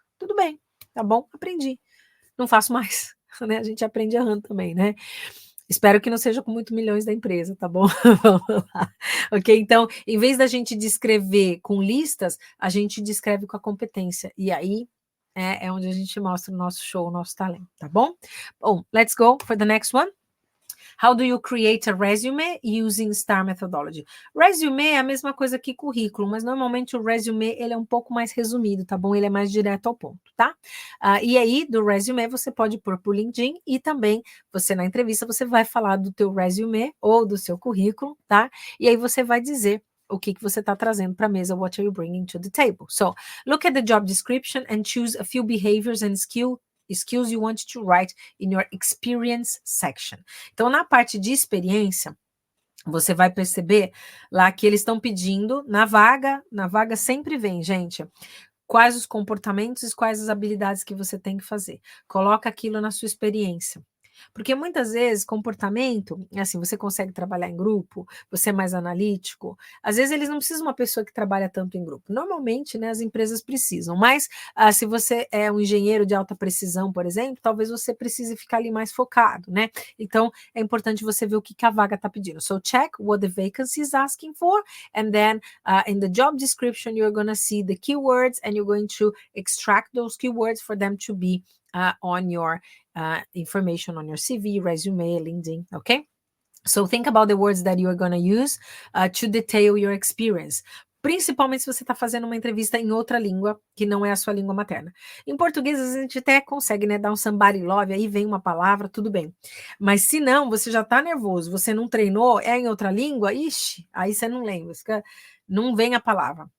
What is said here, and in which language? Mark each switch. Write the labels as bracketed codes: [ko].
[pt] Tudo bem, tá bom? Aprendi. Não faço mais, né? A gente aprende errando também, né? Espero que não seja com muito milhões da empresa, tá bom? Vamos lá. Ok? Então, em vez da gente descrever com listas, a gente descreve com a competência. E aí é onde a gente mostra o nosso show, o nosso talento, tá bom? [en] Bom, let's go for the next one. How do you create a resume using STAR methodology? [pt] Resume é a mesma coisa que currículo, mas normalmente o resume ele é um pouco mais resumido, tá bom? Ele é mais direto ao ponto, tá? E aí, do resume, você pode pôr por LinkedIn e também, você na entrevista, você vai falar do teu resume ou do seu currículo, tá? E aí você vai dizer o que você está trazendo para a mesa, [en] what are you bringing to the table? So, look at the job description and choose a few behaviors and skills you want to write in your experience section. [pt] Então, na parte de experiência, você vai perceber lá que eles estão pedindo na vaga sempre vem, gente, quais os comportamentos e quais as habilidades que você tem que fazer. Coloca aquilo na sua experiência. Porque muitas vezes comportamento, assim, você consegue trabalhar em grupo, você é mais analítico, às vezes eles não precisam de uma pessoa que trabalha tanto em grupo. Normalmente, né, as empresas precisam, mas se você é um engenheiro de alta precisão, por exemplo, talvez você precise ficar ali mais focado, né? Então, é importante você ver o que a vaga está pedindo. [en] So, check what the vacancy is asking for, and then in the job description, you're going to see the keywords, and you're going to extract those keywords for them to be on your information on your CV, resume, LinkedIn, okay? So think about the words that you are going to use to detail your experience. [pt] Principalmente se você está fazendo uma entrevista em outra língua, que não é a sua língua materna. Em português, às vezes a gente até consegue, né, dar um somebody love, aí vem uma palavra, tudo bem. Mas se não, você já está nervoso, você não treinou, é em outra língua, ixi, aí você não lembra, não vem a palavra.